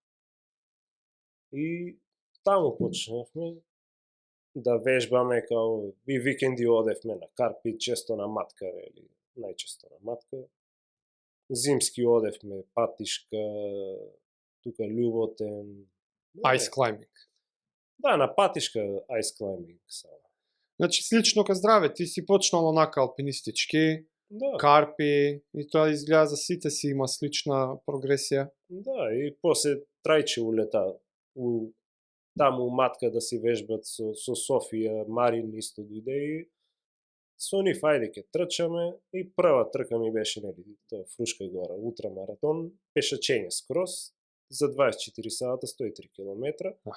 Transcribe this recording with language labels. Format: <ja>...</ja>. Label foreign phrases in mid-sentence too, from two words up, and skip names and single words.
<mk>И таму почнавме да вежбаме, као и викенди одевме на Карпи, често на матка, или најчесто на матка. Зимски одевме Патишка, тука Љуботен.</mk> <en>Ice climbing.</en> <mk>Да, на Патишка</mk> <en>ice climbing</en> <mk>само. Значи слично ка здраве, ти си почнал онака алпинистички, да. Карпи, и тоа изгледа за сите си има слична прогресија. Да, и после Трајче улета таму матка да си вежбат со Софија, Марин исто дојде и со нив ајде ке трчаме и прва трка ми беше, нели, тоа Фрушка гора, ултрамаратон, пешачење скроз за 24 сата, 103 километра.</mk>